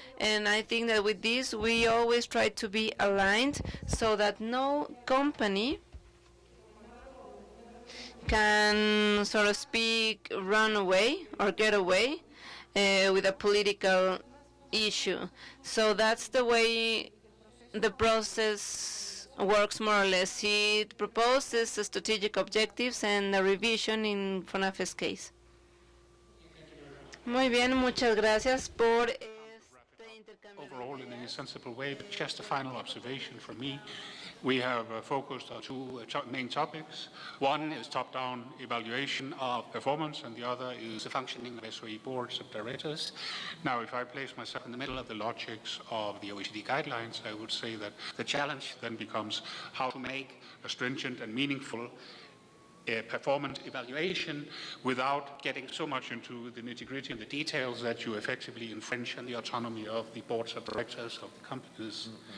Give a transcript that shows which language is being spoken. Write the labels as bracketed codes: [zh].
[en] And I think that with this, we always try to be aligned so that no company can, so to speak, run away or get away with a political issue. So that's the way the process works, more or less. It proposes strategic objectives and a revision in FONAFE's case. [es] Muy bien, muchas gracias por este intercambio. [en] Overall, in a sensible way, but just a final observation from me. We have focused on two main topics. One is top-down evaluation of performance, and the other is the functioning of SOE boards of directors. Now, if I place myself in the middle of the logics of the OECD guidelines, I would say that the challenge then becomes how to make a stringent and meaningful performance evaluation without getting so much into the nitty-gritty and the details that you effectively infringe on the autonomy of the boards of directors of the companies.